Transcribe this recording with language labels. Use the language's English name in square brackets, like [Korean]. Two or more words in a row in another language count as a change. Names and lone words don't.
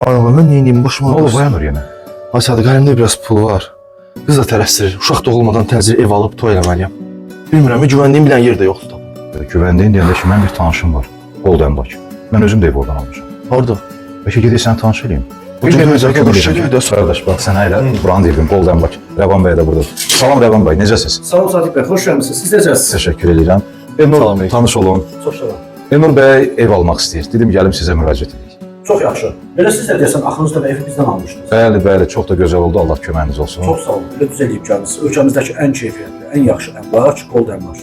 [Azerbaijani] Anam, mən neyiniyim, başıma [Turkish] Ne oldu Bayanur yine? [Azerbaijani] Ay Sadıq, əlimdə biraz pul var. Qız da tələsdirir. Uşaq doğulmadan təcil ev alıb toy eləməliyəm. Bilmirəm, bilən yer də yoxdur. [Turkish] Güvendiğin yerinde ki ben bir tanışım var. Golden Bak. Ben özüm de ev oradan almışım. [Azerbaijani] Harada? [Turkish] Peki gidip sen tanış edeyim. Kardeş bak sen hele buranı dedim Golden Bak. [Azerbaijani] Revan Bey de burada. Salam Revan Bey, necəsiniz? Sağ olun Sadiq bəy, xoş gəlmisiniz. Siz necəsiniz? [Turkish] Teşekkür ederim. [Azerbaijani] Elnur, tanış olun. Çox sağ olun. Elnur Bey ev almaq istəyir. Dedim gəlim sizə müraciət edeyim. Çox yaxşı. Belə siz də deyəsən, axırıncıda evi bizdən almışdınız. Bəli, çox da gözəl oldu. Allah köməyiniz olsun. Çox sağ olun. Belə düz eləyib gəlmisiniz. Ölkəmizdəki ən keyfiyyətli, ən yaxşı əmlak Golden Marşdır.